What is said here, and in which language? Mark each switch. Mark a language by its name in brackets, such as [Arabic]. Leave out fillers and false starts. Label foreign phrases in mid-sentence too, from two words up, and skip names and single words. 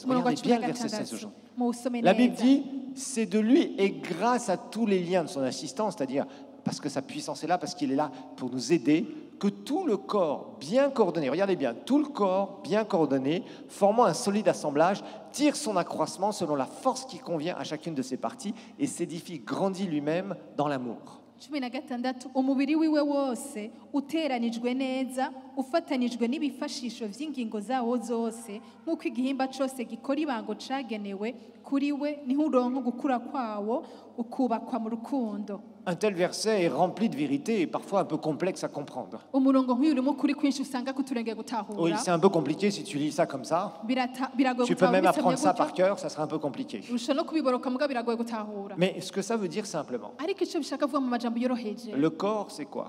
[French] Regardez bien le verset 16 aujourd'hui. La Bible dit, c'est de lui et grâce à tous les liens de son assistance, c'est-à-dire parce que sa puissance est là, parce qu'il est là pour nous aider, que tout le corps bien coordonné, regardez bien, tout le corps bien coordonné, formant un solide assemblage, tire son accroissement selon la force qui convient à chacune de ses parties et s'édifie, grandit lui-même dans l'amour. [Rundi] 16 umubiri wiwe wose uteranijwe neza ufatanijwe n'ibifashisho vy'ingingo zawo zose nk'uko igihimba cyose gikora ibango cagenewe kuri we niho uronka gukura kwawo ukubakwa mu rukundo. [French] Un tel verset est rempli de vérité et parfois un peu complexe à comprendre. Oui, c'est un peu compliqué si tu lis ça comme ça. Tu peux même apprendre ça par cœur, ça sera un peu compliqué. Mais ce que ça veut dire simplement, le corps, c'est quoi?